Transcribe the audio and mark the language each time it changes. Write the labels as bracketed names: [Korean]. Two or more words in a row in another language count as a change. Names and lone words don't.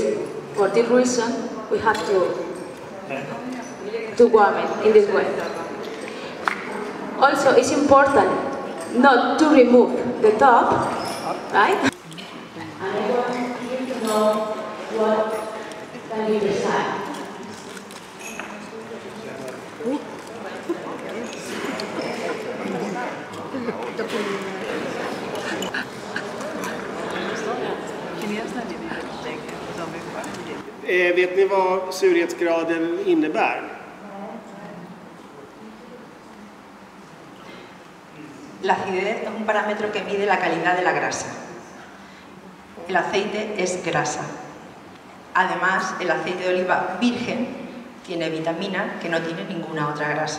[English] For this reason, we have to warm it in this way. Also, it's important not to remove the top, right? And I want you to know what can you decide. [Swedish] Vet ni vad surhetsgraden innebär? [Spanish] La acidez es un parámetro que mide la calidad de la grasa. el aceite es grasa. Además, el aceite de oliva virgen tiene vitamina que no tiene ninguna otra grasa.